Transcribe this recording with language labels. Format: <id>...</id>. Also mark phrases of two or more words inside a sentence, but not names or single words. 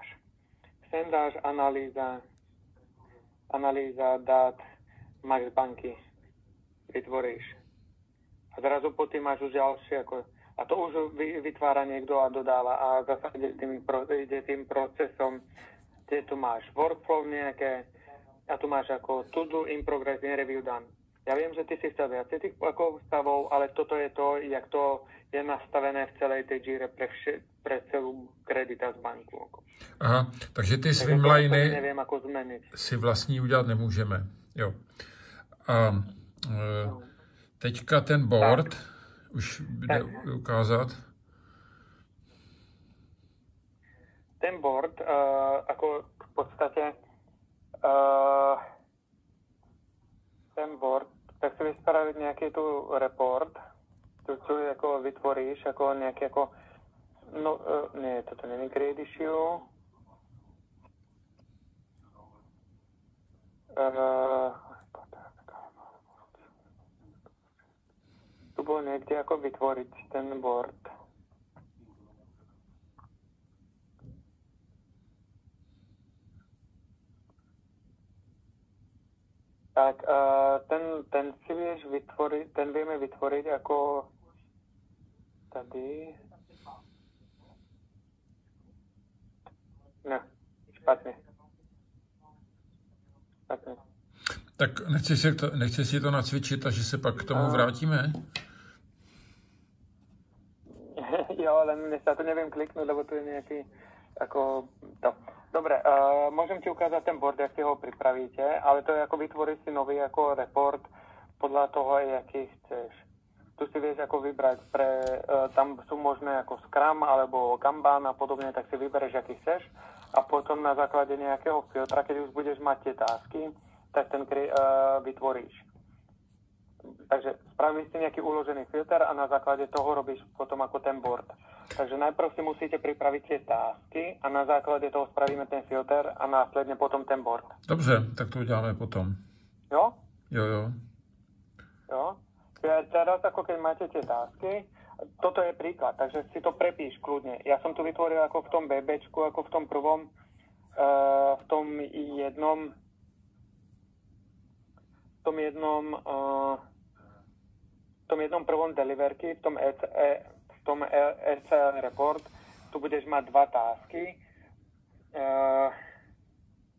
<sk>Sem dáš analýza dát Max banky. Vytvoríš. A zrazu potom máš už ďalšie ako a to už vytvára niekto a dodáva a zase ide tým procesom, kde tu máš workflow nejaké a tu máš ako</sk> <en>to do, in progress, in review done.</en> <sk>Ja viem, že ty si chcel viacej tých ako stavov, ale toto je to, jak to je nastavené v celej tej Jire pre celú Creditas banku. Aha, takže ty streamliny neviem, ako zmeniť.</sk> <cs>Si vlastní udělat nemůžeme. Jo. A teďka ten board tak. Už jde ukázat. Ten board,</cs> <sk>ako v podstate ten board, tak si vyspraviť nejaký tu report, tu ako vytvoríš, ako nejaký ako, no, nie, toto není</sk> <en>create issue.</en> <sk>Tu bolo niekde ako vytvoriť ten board. Tak, ten si vieš vytvoriť, ten vieme vytvoriť ako tady.</sk> <cs>Ne, špatne. Tak nechci si to nacvičit a že se pak k tomu vrátíme? Jo,</cs> <sk>len sa to neviem kliknúť, lebo tu je nejaký ako to. Dobre, môžem ti ukázať ten board, jak si ho pripravíte, ale to je ako vytvoriť si nový ako report podľa toho, aký chceš. Tu si vieš ako vybrať tam sú možné ako Scrum alebo Kanban a podobne, tak si vybereš, aký chceš a potom na základe nejakého filtra, keď už budeš mať tie tásky, tak ten vytvoríš. Takže spravíš si nejaký uložený filter a na základe toho robíš potom ako ten board. Takže najprv si musíte pripraviť tie tásky a na základe toho spravíme ten filter a následne potom ten board.</sk> <cs>Dobře, tak to uděláme potom. Jo? Jo. Jo?</cs> <sk>Teraz ako keď máte tie tásky, toto je príklad, takže si to prepíš kľudne. Ja som tu vytvoril ako v tom BBčku, ako v tom prvom, v tom jednom prvom deliverky, v tom ECL report, tu budeš mať dva tásky.</sk>